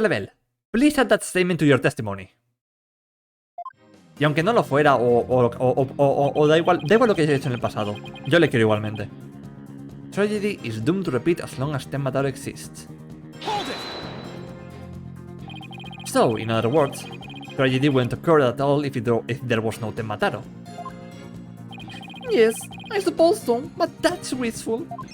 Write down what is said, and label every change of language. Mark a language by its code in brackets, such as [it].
[en] Level, please add that statement to your testimony. [es] Y aunque no lo fuera, o da igual lo que haya hecho en el pasado, yo le quiero igualmente. [en] Tragedy is doomed to repeat as long as Temmataro exists. Hold it! So, in other words, tragedy wouldn't occur at all if there was no Temmataro. Yes, I suppose so, but that's wasteful.